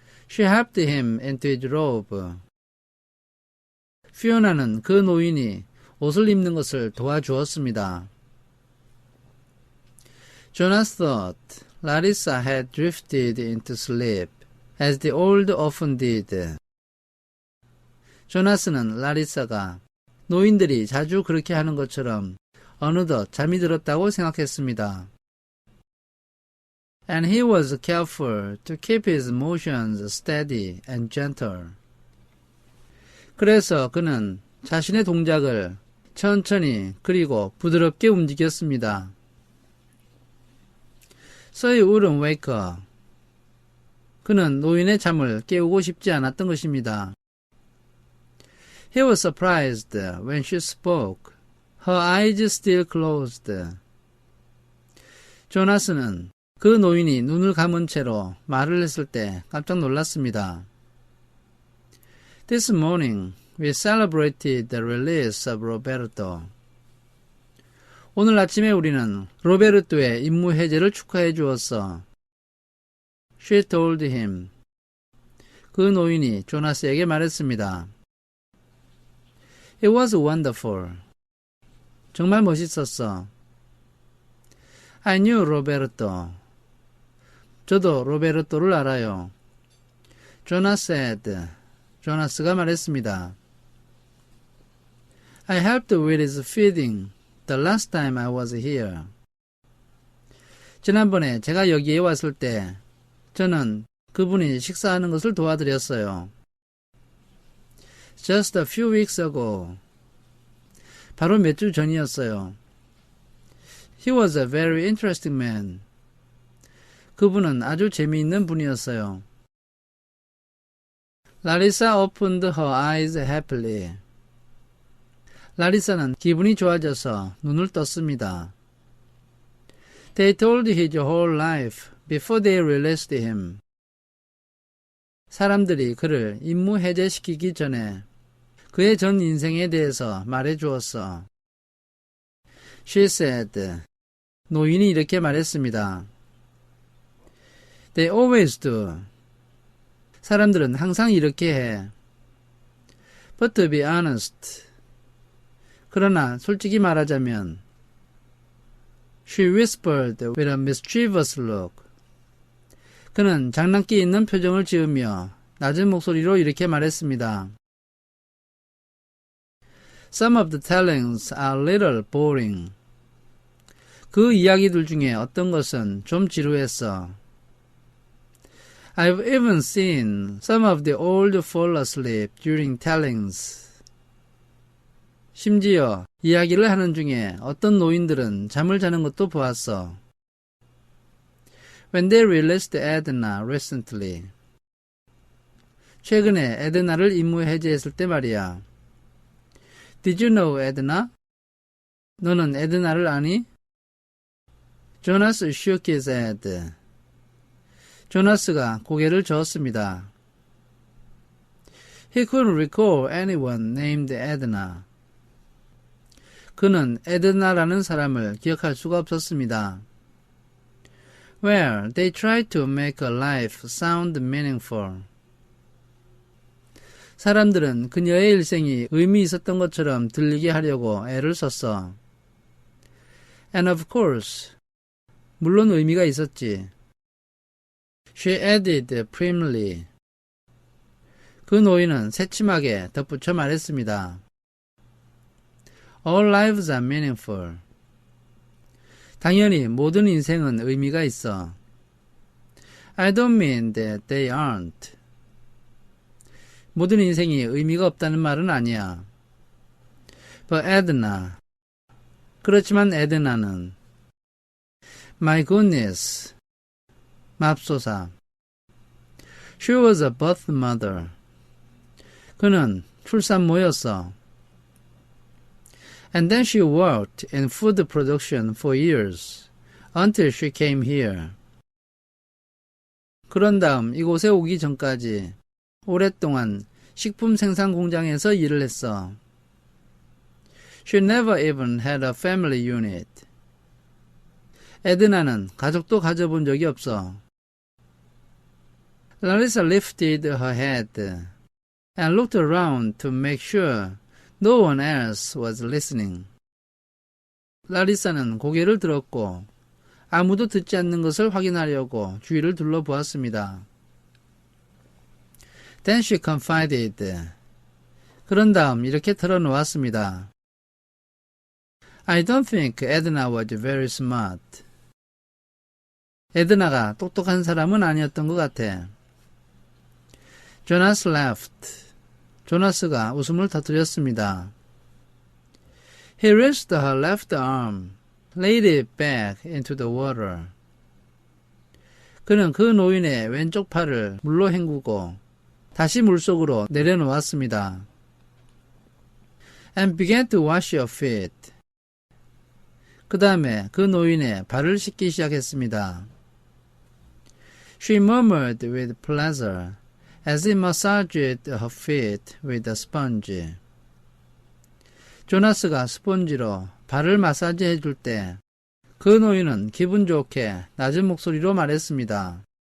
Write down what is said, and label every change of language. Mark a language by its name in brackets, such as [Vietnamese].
[English] She helped him into his robe. [Korean] 피오나는 그 노인이 옷을 입는 것을 도와주었습니다. [English] Jonas thought Larissa had drifted into sleep, as the old often did. [Korean] 조나스는 라리사가 노인들이 자주 그렇게 하는 것처럼 어느덧 잠이 들었다고 생각했습니다. [English] And he was careful to keep his motions steady and gentle. [Korean] 그래서 그는 자신의 동작을 천천히 그리고 부드럽게 움직였습니다. [English] So he wouldn't wake up. [Korean] 그는 노인의 잠을 깨우고 싶지 않았던 것입니다. [English] He was surprised when she spoke, her eyes still closed. [Korean] 조나스는 그 노인이 눈을 감은 채로 말을 했을 때 깜짝 놀랐습니다. [English] This morning we celebrated the release of Roberto. [Korean] 오늘 아침에 우리는 로베르토의 임무 해제를 축하해 주었어. [English] She told him. [Korean] 그 노인이 조나스에게 말했습니다. [English] It was wonderful. [Korean] 정말 멋있었어. [English] I knew Roberto. [Korean] 저도 로베르토를 알아요. [English] Jonas said. [Korean] 조나스가 말했습니다. [English] I helped with his feeding the last time I was here. [Korean] 지난번에 제가 여기에 왔을 때 저는 그분이 식사하는 것을 도와드렸어요. [English] Just a few weeks ago. [Korean] 바로 몇 주 전이었어요. [English] He was a very interesting man. [Korean] 그분은 아주 재미있는 분이었어요. [English] Larissa opened her eyes happily. [Korean] 라리사는 기분이 좋아져서 눈을 떴습니다. [English] They told his whole life before they released him. [Korean] 사람들이 그를 임무 해제시키기 전에 그의 전 인생에 대해서 말해 주었어. [English] She said. [Korean] 노인이 이렇게 말했습니다. [English] They always do. [Korean] 사람들은 항상 이렇게 해. [English] But to be honest. [Korean] 그러나 솔직히 말하자면 [English] She whispered with a mischievous look. [Korean] 그는 장난기 있는 표정을 지으며 낮은 목소리로 이렇게 말했습니다. [English] Some of the tellings are a little boring. [Korean] 그 이야기들 중에 어떤 것은 좀 지루했어. [English] I've even seen some of the old fall asleep during tellings. [Korean] 심지어 이야기를 하는 중에 어떤 노인들은 잠을 자는 것도 보았어. [English] When they released Edna recently. [Korean] 최근에 에드나를 임무 해제했을 때 말이야. [English] Did you know Edna? [Korean] 너는 에드나를 아니? [English] Jonas shook his head. [Korean] 조나스가 고개를 저었습니다. [English] He couldn't recall anyone named Edna. [Korean] 그는 에드나라는 사람을 기억할 수가 없었습니다. [English] Well, they tried to make her life sound meaningful. [Korean] 사람들은 그녀의 일생이 의미 있었던 것처럼 들리게 하려고 애를 썼어. [English] And of course, [Korean] 물론 의미가 있었지. [English] She added primly. [Korean] 그 노인은 새침하게 덧붙여 말했습니다. [English] All lives are meaningful. [Korean] 당연히 모든 인생은 의미가 있어. [English] I don't mean that they aren't. [Korean] 모든 인생이 의미가 없다는 말은 아니야. [English] But Edna. [Korean] 그렇지만 에드나는 [English] My goodness. [Korean] 맙소사. [English] She was a birth mother. [Korean] 그는 출산모였어. [English] And then she worked in food production for years, until she came here. [Korean] 그런 다음 이곳에 오기 전까지 오랫동안 식품 생산 공장에서 일을 했어. [English] She never even had a family unit. [Korean] 에드나는 가족도 가져본 적이 없어. [English] Larissa lifted her head and looked around to make sure no one else was listening. [Korean] 라리사는 고개를 들었고 아무도 듣지 않는 것을 확인하려고 주위를 둘러보았습니다. [English] Then she confided. [Korean] 그런 다음 이렇게 털어놓았습니다. [English] I don't think Edna was very smart. [Korean] 에드나가 똑똑한 사람은 아니었던 것 같아. [English] Jonas laughed. [Korean] 조나스가 웃음을 터뜨렸습니다. [English] He raised her left arm, laid it back into the water. [Korean] 그는 그 노인의 왼쪽 팔을 물로 헹구고 다시 물속으로 내려놓았습니다. [English] And began to wash her feet. [Korean] 그 다음에 그 노인의 발을 씻기 시작했습니다. [English] She murmured with pleasure as he massaged her feet with a sponge. [Korean] 조나스가 스폰지로 발을 마사지 해줄 때 그 노인은 기분 좋게 낮은 목소리로 말했습니다.